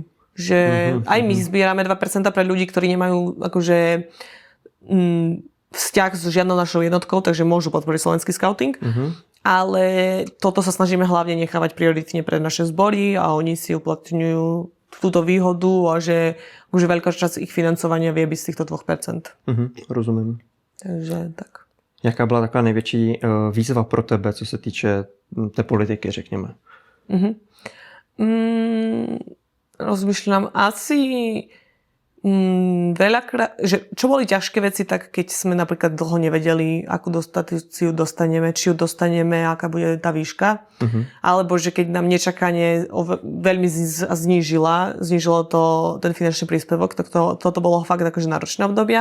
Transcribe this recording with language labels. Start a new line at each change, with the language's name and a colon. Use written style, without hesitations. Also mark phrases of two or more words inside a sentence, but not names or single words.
Slovak: Že aj my zbierame 2% pre ľudí, ktorí nemajú akože vzťah s žiadnou našou jednotkou, takže môžu podporiť slovenský scouting. Ale toto sa snažíme hlavne nechávať prioritne pre naše zbory a oni si uplatňujú túto výhodu a že už veľká časť ich financovania vie byť z týchto 2%.
Czech: Rozumím. Takže tak. Jaká byla taková největší výzva pro tebe, co se týče té politiky, řekněme?
Slovak: Rozmýšľam asi veľakrát, že čo boli ťažké veci, tak keď sme napríklad dlho nevedeli, akú dotáciu dostaneme, či ju dostaneme, aká bude tá výška, alebo že keď nám nečakane veľmi znížilo to ten finančný príspevok, tak toto bolo fakt akože náročné obdobia.